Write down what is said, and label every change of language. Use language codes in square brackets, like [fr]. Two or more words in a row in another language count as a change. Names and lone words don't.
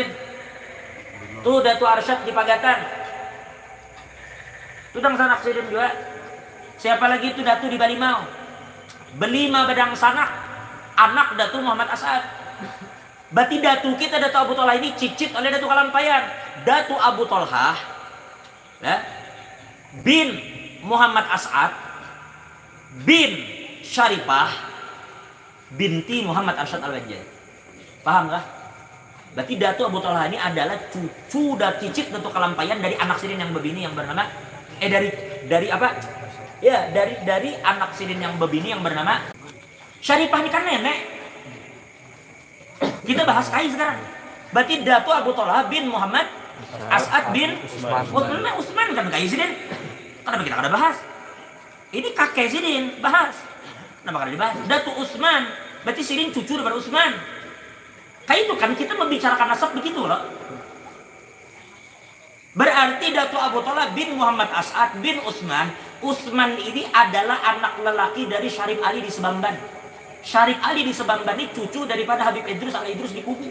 [bjn] Itu Datuk Arsyad di Pagatan. Itu yang sanak sidin juga. Siapa lagi? Itu Datuk di Balimau. Berlima badang sanak, anak Datuk Muhammad As'ad. Berarti Datuk kita Datuk Abu Talha ini cicit oleh Datuk Kalampayan. Datuk Abu Talha ya, bin Muhammad As'ad bin Syarifah binti Muhammad Arsyad Al-Wajjah. Paham kah? Berarti Datuk Abu Talha ini adalah cucu dan cicit Datuk Kalampayan dari anak sidin yang bebini yang bernama dari apa? Ya, dari anak sidin yang bebini yang bernama Syarifah. Ini kan nenek. Kita bahas kai sekarang. Berarti Datuk Abu Talha bin Muhammad As'ad bin Utsman kan kai sidin. Kenapa kita kada bahas? Ini kakek sidin bahas. Kenapa kada dibahas? Datuk Utsman, berarti sidin cucu daripada Utsman. Kayak itu kan kita membicarakan nasab begitu loh. Berarti Datuk Abu Talha bin Muhammad As'ad bin Utsman. Utsman ini adalah anak lelaki dari Syarif Ali di Sebamban. Syarif Ali di Sebamban ini cucu daripada Habib Idrus Al-Idrus di Kubu.